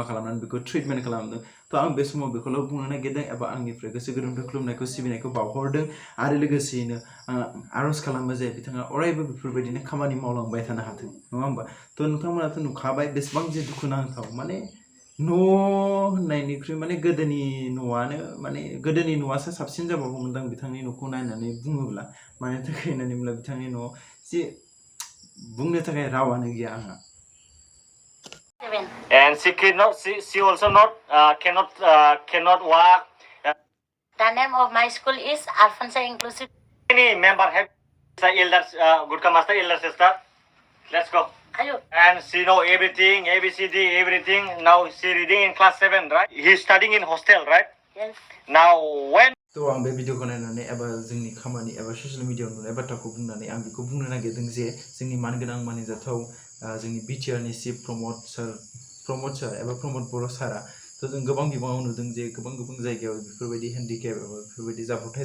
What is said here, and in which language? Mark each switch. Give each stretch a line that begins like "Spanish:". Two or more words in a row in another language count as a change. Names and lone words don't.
Bodo: खालामनानै बेखौ ट्रिटमेन्ट खालामदों तो आं बे समाव बेखौल' बुंनो नागिरदों एबा आंनिफ्राय गोसो गोरबोनिफ्राय खुलुमनायखौ सिबिनायखौ बावहरदों आरो लोगोसेयैनो आर'ज खालामो जे बिथाङा अरायबो बेफोरबायदिनो खामानि मावलांबाय थानो हाथों नङा होमबा तो नोंथांमोनाथ' नुखाबाय बेसेबां जे दुखु नांथाव माने न' होननायनिख्रुइ माने गोदोनि न'आनो माने गोदोनि न'आसो साबसिन जाबावगौमोनदां बिथांनि न'खौ नायनानै बुङोब्ला मानि थाखाय होननानै बुङोब्ला बिथांनि न'आव जे बुंनो थाखाय रावानो गैया आंहा
English: And she also not cannot walk. The name of my school is Alfonso Inclusive. Any member have elders, Gutka master elder sister. Let's go. Ayo. And she know everything, ABCD, everything. Now she reading in class 7, right? He's studying in hostel, right? Yes. Now when
Bodo: तो आं बे भिडिअखौ नायनानै एबा जोंनि खामानि एबा ससियेल मिडियायाव नुनाय बाथ्राखौ बुंनानै आं बेखौ बुंनो नागिरदों जे जोंनि मानगोनां मानिजाथाव जोंनि बिटिआरनि चिफ प्रमद सार एबा प्रमद बर' सारा तो जों गोबां बिबाङाव नुदों जे गोबां जायगायाव बेफोरबायदि हेन्डिकेप एबा बेफोरबायदि जाब्रबथाय